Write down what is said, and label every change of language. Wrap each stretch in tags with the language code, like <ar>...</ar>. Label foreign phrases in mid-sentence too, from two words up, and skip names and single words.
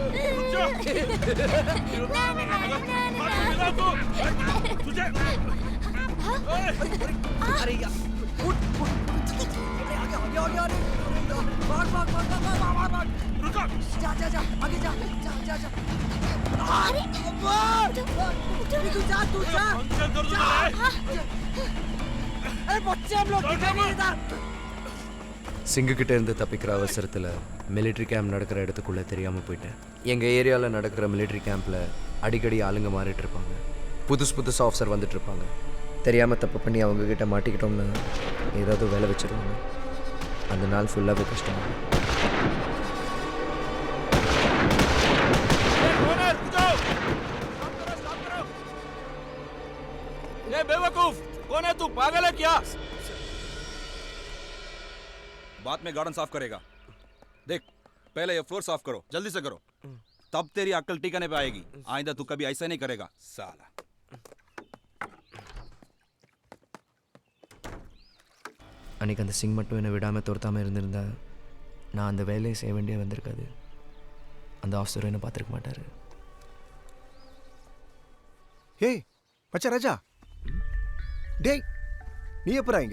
<hi>अरे यार उठ अरे आगे भाग रुको जा आगे जा अरे तू जा अरे बच्चे हम लोग दिखाई नहीं देता</hi> <ta>சிங்கக்கிட்ட இருந்து தப்பிக்கிற அவசரத்தில்</ta> <en>military camp</en> <ta>நடக்கிற இடத்துக்குள்ளே தெரியாமல் போயிட்டேன். எங்கள் ஏரியாவில் நடக்கிற</ta> <en>military campil</en> <ta>அடிக்கடி ஆளுங்க மாறிட்டு இருப்பாங்க. புதுசு ஆஃபீஸர் வந்துட்டு இருப்பாங்க. தெரியாமல் தப்பு பண்ணி அவங்கக்கிட்ட மாட்டிக்கிட்டோம்னா ஏதாவது வேலை வச்சுருவாங்க. அந்த நாள் ஃபுல்லாகவே கஷ்டம்.</ta> <hi>बेवकूफ कौन है तू? पागल है क्या? बाद में गार्डन साफ करेगा. देख पहले ये फ्लोर साफ करो, जल्दी से करो, तब तेरी अक्ल टिकाने पे आएगी. आइंदा तू कभी ऐसा नहीं करेगा साला.</hi> <ta>அன்றைக்கி அந்த சிங் மட்டும் என்னை விடாமல் துரத்தாமல் இருந்திருந்தா நான் அந்த வேலையை செய்ய வேண்டிய வந்திருக்காது. அந்த ஆஃபீஸரும் என்னை பார்த்துருக்க மாட்டார். ஏய் மச்சா ராஜா, டேய் நீ எப்படா இங்க?</ta>